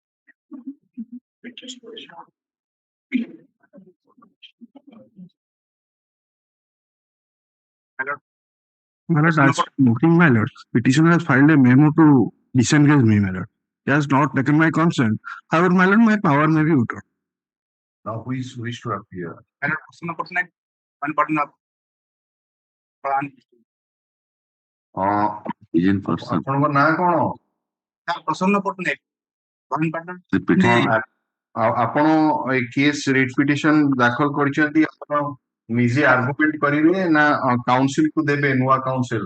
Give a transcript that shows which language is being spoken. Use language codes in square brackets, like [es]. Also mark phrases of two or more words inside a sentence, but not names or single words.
[en] My lord, as noting my lord, petitioner has filed a memo to disengage me, my lord. He has not taken my consent. However, my lord, my power may be withdrawn. Now, who is wish to appear? [or] ଆପଣଙ୍କ ନାଁ କଣ? ଆପଣ ଏ [en] case writ petition [or] ଦାଖଲ କରିଛନ୍ତି ଆପଣ ନିଜେ ଆର୍ଗୁମେଣ୍ଟ କରିବେ ନା କାଉନସିଲ କୁ ଦେବେ ନୂଆ କାଉନସିଲ?